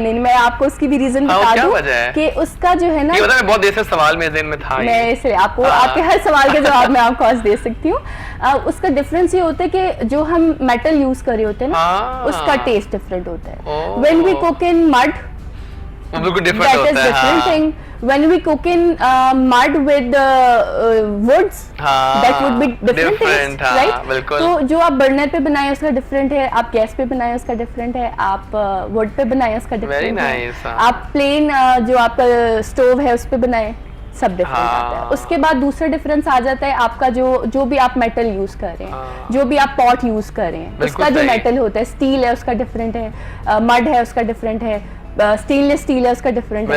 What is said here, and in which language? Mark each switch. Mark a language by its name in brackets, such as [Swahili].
[Hindi] नहीं, मैं आपको उसकी भी रीजन बता दूं कि उसका जो है ना, ये मैं बहुत देर से सवाल मेरे ज़हन में था, मैं इसलिए आपको आपके हर सवाल का जवाब मैं आपको आज दे सकती हूँ। उसका डिफरेंस ये होता है कि जो हम मेटल यूज कर रहे होते हैं ना, उसका टेस्ट डिफरेंट होता है। [English] when we cook in mud, [Hindi] बिल्कुल डिफरेंट होता है। [English] That is different thing. When we cook in mud with woods, that would be different taste, right? [Hindi] तो जो आप बर्नर पे बनाए उसका डिफरेंट है, आप गैस पे बनाए उसका डिफरेंट है, आप वुड पे बनाए उसका डिफरेंट है, आप प्लेन जो आपका स्टोव है उस पे बनाए सब डिफरेंट आता है। उसके बाद दूसरा डिफरेंस आ जाता है आपका जो भी आप मेटल यूज कर रहे हैं, जो भी आप पॉट यूज कर रहे हैं, उसका जो मेटल होता है, स्टील है उसका डिफरेंट है, मड है उसका डिफरेंट है, स्टेनलेस स्टील है उसका डिफरेंट है,